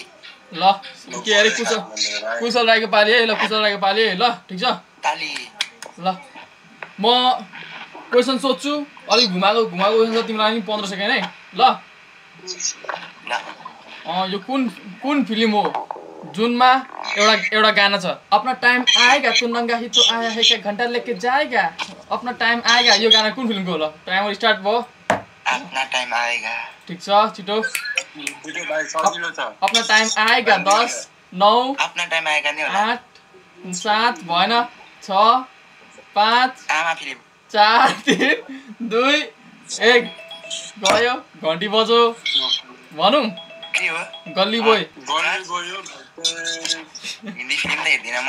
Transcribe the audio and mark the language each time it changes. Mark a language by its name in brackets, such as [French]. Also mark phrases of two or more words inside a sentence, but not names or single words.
[Nepali] ल के अरे कुशल राईको पाली है ल कुशल राईको पाली है ल ठिक छ ताली ल म क्वेसन सोध्छु अलिक घुमाएको क्वेसन छ तिमीलाई पनि 15 सेकेन्ड है ल यो कुन फिल्म हो जुनमा एउटा गाना छ [Hindi] अपना टाइम आएगा तू नंगा ही तो आया है क्या घंटा लेके जाएगा अपना टाइम आएगा [Nepali] यो गाना कुन फिल्मको हो ल टाइमर स्टार्ट भयो [Hindi] अपना टाइम आएगा [Nepali] ठीक छ छिटो [Hindi] अपना टाइम आएगा [Nepali] 10 9 [Hindi] अपना टाइम आएगा [Nepali] नि होला 8 7 भएन 6 5 आमा फिल्म 4 3 2 1 गयो घन्टी बज्यो भनौँ के हो गल्ली बोय हिन्दी फिल्म त हेर्दिन म